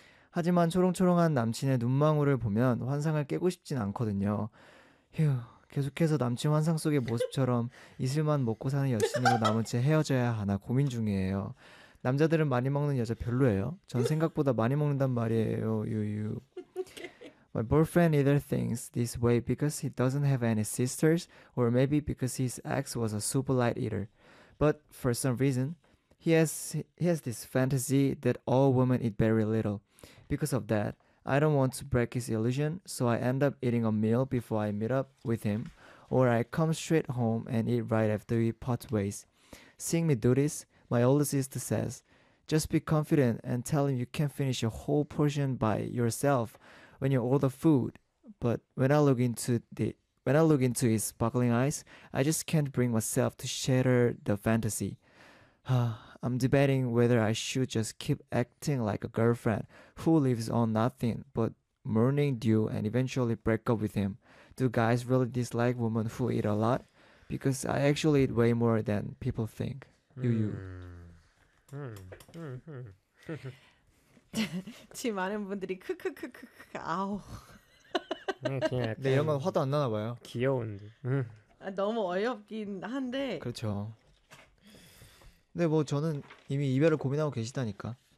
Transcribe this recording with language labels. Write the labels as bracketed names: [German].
[Korean] 하지만 초롱초롱한 남친의 눈망울을 보면 환상을 깨고 싶진 않거든요. 휴, 계속해서 남친 환상 속의 모습처럼 이슬만 먹고 사는 여친으로 남은 채 헤어져야 하나 고민 중이에요. 남자들은 많이 먹는 여자 별로예요. 전 생각보다 많이 먹는단 말이에요. 유유. [English] My boyfriend either thinks this way because he doesn't have any sisters or maybe because his ex was a super light eater. But for some reason, he has this fantasy that all women eat very little. Because of that, I don't want to break his illusion, so I end up eating a meal before I meet up with him, or I come straight home and eat right after we part ways. Seeing me do this, my older sister says, just be confident and tell him you can't finish a whole portion by yourself when you order food. But when I look into his sparkling eyes, I just can't bring myself to shatter the fantasy. I'm debating whether I should just keep acting like a girlfriend who lives on nothing but morning dew and eventually break up with him. Do guys really dislike women who eat a lot? Because I actually eat way more than people think. You. [Korean] 지 많은 분들이 크크크크크 아우. 근데 이런 건 화도 안 나나 봐요. 귀여운데. 아, 너무 어이없긴 한데. 그렇죠. 근데 뭐 저는 이미 이별을 고민하고 계시다니까.